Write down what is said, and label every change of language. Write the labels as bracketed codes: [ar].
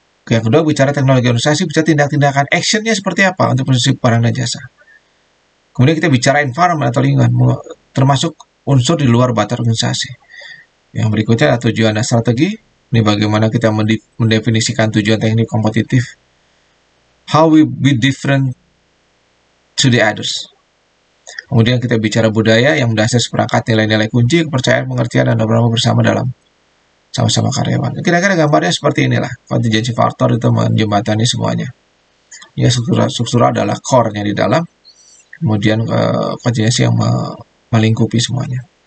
[id] Yang kedua, bicara teknologi organisasi, bicara tindak-tindakan actionnya seperti apa untuk produksi barang dan jasa. Kemudian kita bicara environment atau lingkungan, termasuk unsur di luar batas organisasi. Yang berikutnya adalah tujuan dan strategi. Ini bagaimana kita mendefinisikan tujuan teknik kompetitif. [en] How we be different to the others. [id] Kemudian kita bicara budaya yang mendasar seperangkat nilai-nilai kunci, kepercayaan, pengertian, dan beberapa bersama dalam sama-sama karyawan. Kira-kira gambarnya seperti inilah. Kontingensi faktor itu menjembatani semuanya. Ya, struktural adalah core-nya di dalam. Kemudian kontingensi yang melingkupi semuanya.